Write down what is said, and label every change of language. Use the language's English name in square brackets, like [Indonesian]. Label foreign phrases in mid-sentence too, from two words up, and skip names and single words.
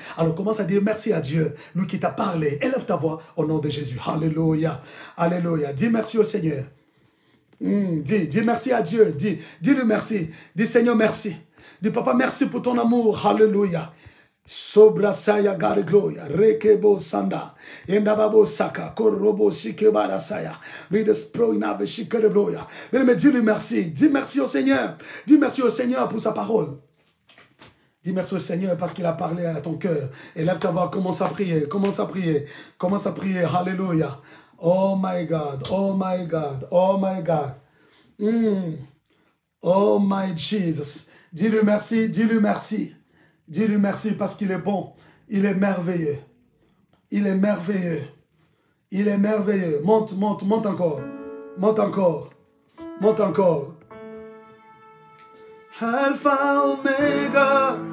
[French] Alors commence à dire merci à Dieu, lui qui t'a parlé. Élève ta voix au nom de Jésus. Alléluia. Alléluia. Dis merci au Seigneur. Dis merci à Dieu. Dis-lui merci. Dis Seigneur merci. Dis papa merci pour ton amour. Alléluia. Sobra saya gare gloria. Rekebo sanda. Endababo saka. Korobo shikebara saya. Vide sproina ve shikere gloria. Mais dis-lui merci. Dis merci au Seigneur. Dis merci au Seigneur pour sa parole. Dis merci au Seigneur parce qu'il a parlé à ton cœur. Et lève ta voix, commence à prier. Commence à prier. Commence à prier. Alléluia. [English] Oh my God. Oh my God. Oh my God. Oh my Jesus. [French] Dis-lui merci, dis-lui merci. Dis-lui merci parce qu'il est bon. Il est merveilleux. Il est merveilleux. Il est merveilleux. Monte, monte, monte encore. Monte encore. Monte encore. Alpha, Omega.